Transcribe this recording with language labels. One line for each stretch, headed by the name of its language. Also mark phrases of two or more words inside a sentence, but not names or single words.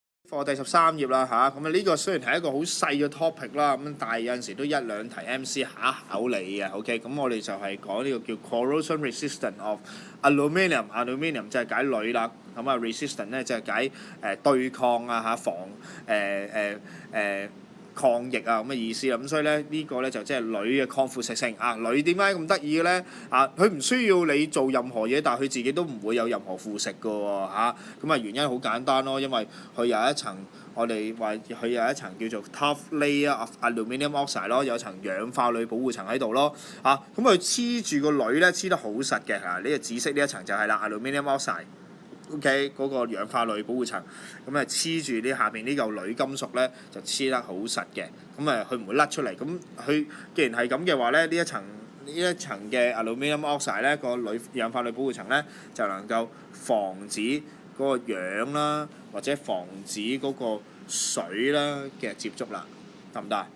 Cantonese: 課第13頁啦嚇，咁呢個雖然係一個好細嘅 topic 啦，咁但係有陣時都一兩題 MC 考你嘅，OK，咁我哋就係講呢個叫
English: corrosion resistant of aluminium
Cantonese: 就係解鋁啦，咁resistant 咧就係解對抗啊防抗疫啊咁嘅意思啦，咁所以咧呢個咧就即係鋁嘅抗腐蝕性啊，鋁點解咁得意嘅咧？佢唔需要你做任何嘢，但係佢自己都唔會有任何腐蝕嘅喎嚇。咁原因好簡單咯，因為佢有一層我哋話佢有一層叫做
English: tough layer of aluminium oxide
Cantonese: 咯，有層氧化鋁保護層喺度咯咁佢黐住個鋁咧黐得好實嘅呢個紫色呢一層就係啦
English: aluminium oxide。
Cantonese: OK， 嗰個氧化鋁保護層，咁黐住呢下邊呢嚿鋁金屬咧，就黐得好實嘅，咁佢唔會甩出嚟。咁佢既然係咁嘅話咧，呢一層嘅
English: aluminium oxide
Cantonese: 咧，個氧化鋁保護層咧，就能夠防止嗰個氧啦，或者防止嗰個水啦嘅接觸啦，得唔得？